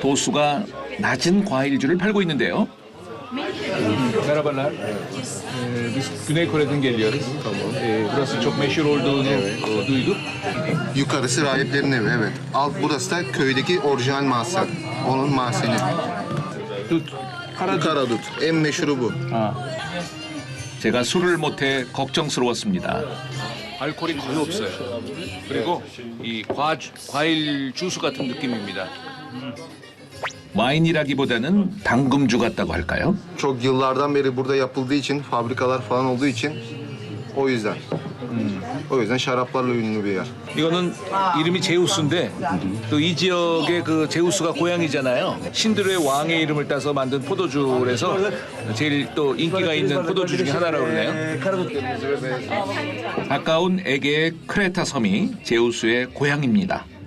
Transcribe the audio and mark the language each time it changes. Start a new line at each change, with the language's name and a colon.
Korean: 도수가 낮은 과일주를 팔고 있는데요.
Turkish: Merhabalar. Biz Güney Kore'den geliyoruz. Burası çok meşhur olduğunu duyduk. Yukarısı rahiplerin evi, evet. Alt burası da köydeki orijinal mahzen. Onun mahzeni. Dut. Karadut. En meşhuru bu.
Korean: 제가 술을 못해 걱정스러웠습니다. 알코올이 거의 없어요. 그리고 이 과일 주스 같은 느낌입니다. 와인이라기보다는 당금주 같다고 할까요?
Turkish: Çok yıllardan beri burada yapıldığı için, fabrikalar falan olduğu için o yüzden. O yüzden şaraplarla ünlü bir yer.
Korean: 이거는 이름이 제우스인데 또 이 지역의 그 제우스가 고향이잖아요. 신들의 왕의 이름을 따서 만든 포도주라서 제일 또 인기가 있는 포도주 중에 하나라고 그러네요. 가까운 에게의 크레타 섬이 제우스의 고향입니다.